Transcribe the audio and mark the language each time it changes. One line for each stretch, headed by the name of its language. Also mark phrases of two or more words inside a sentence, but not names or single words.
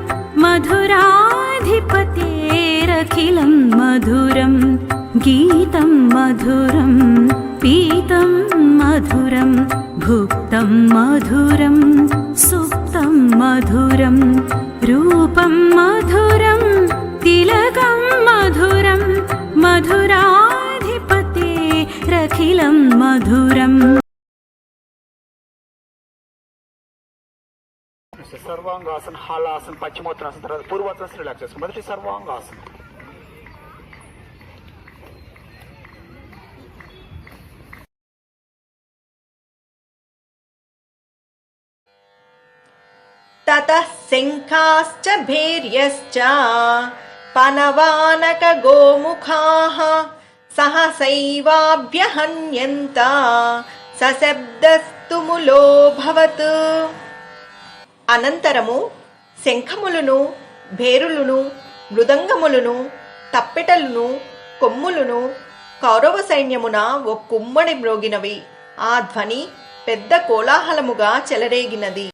Sanskrit: मधुराधिपतेरखिलं मधुरं गीतं मधुरं पीतं मधुरं भुक्तं मधुरं सुप्तं मधुरं रूपं मधुरं तिलकं मधुरं मधुराधिपतेरखिलं मधुरम्।
Telugu: सर्वांगासन, हालासन, पश्चिमोत्तानासन, తర్వాత పూర్వోత్తానాసన రిలాక్స్ చేసుకోండి. మొదటి సర్వాంగాసన.
Sanskrit: ततः शङ्खाश्च भैर्यश्च पनवानकगोमुखाः सहसैवाभ्यहन्यन्त सशब्दस्तुमुलोऽभवत्।
Telugu: అనంతరము శంఖములను భేరులను మృదంగములను తప్పెటలను కొమ్ములను కౌరవ సైన్యమున ఒక్కుమ్మడి మ్రోగినవి. ఆ ధ్వని పెద్ద కోలాహలముగా చెలరేగినది.